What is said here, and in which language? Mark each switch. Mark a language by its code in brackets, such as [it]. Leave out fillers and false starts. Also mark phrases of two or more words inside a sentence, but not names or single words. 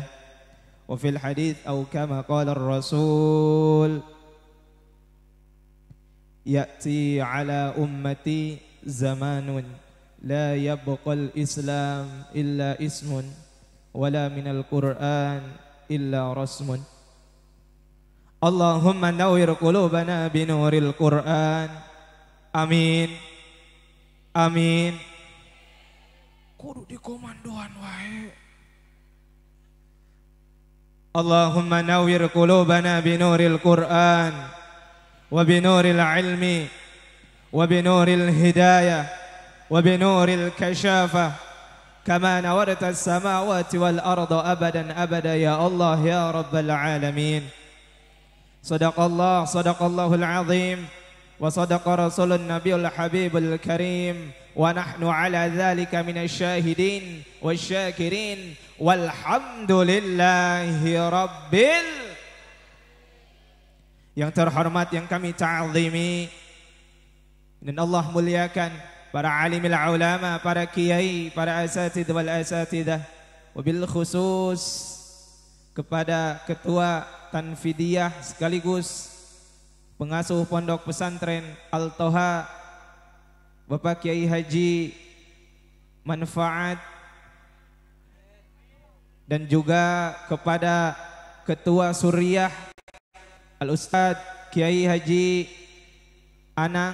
[ar] وفي الحديث أو كما قال الرسول يأتي على أمتي زمان لا يبقى الإسلام إلا اسم ولا من القرآن إلا رسم اللهم نور قلوبنا بنور القرآن آمين آمين. [su] Kudu dikomandoan wae. [ar] اللهم نور قلوبنا بنور القرآن وبنور العلم وبنور الهداية وبنور الكشافة كما نورت السماوات والأرض أبدا أبدا يا الله يا رب العالمين. صدق الله العظيم وصدق رسول النبي الحبيب الكريم ونحن على ذلك من الشاهدين والشاكرين والحمد لله رب. [id] Yang terhormat yang kami ta'zimi dan Allah muliakan para alimil ulama, para kiai, para [ar] أساتذ والأستاذات, وبالخصوص [id] kepada ketua Tanfidiyah sekaligus pengasuh pondok pesantren Al-Toha Bapak Kiai Haji Manfaat, dan juga kepada ketua Suriah Al-Ustadz Kiai Haji Anang.